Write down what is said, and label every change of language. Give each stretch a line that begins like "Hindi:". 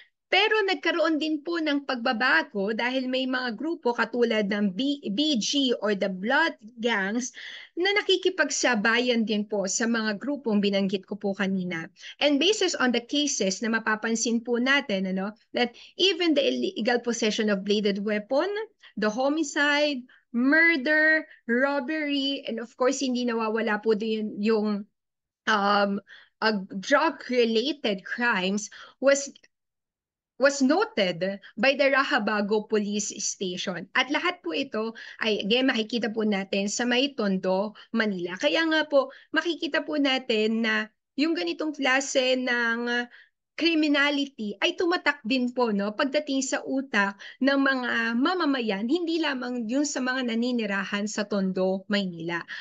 Filipino: Pero nagkaroon din po ng pagbabago dahil may mga grupo katulad ng BG or the Blood Gangs na nakikipagsabayan din po sa mga grupong binanggit ko po kanina.
English: And basis on the cases
Filipino: na mapapansin po natin,
English: that even the illegal possession of bladed weapon, the homicide, murder, robbery, and of course
Filipino: hindi nawawala po din yung
English: drug-related crimes was noted by the Rahabago Police Station.
Filipino: At lahat po ito ay, again, makikita po natin sa may Tondo, Manila. Kaya nga po, makikita po natin na yung ganitong klase ng criminality ay tumatak din po pagdating sa utak ng mga mamamayan, hindi lamang yun sa mga naninirahan sa Tondo, Maynila.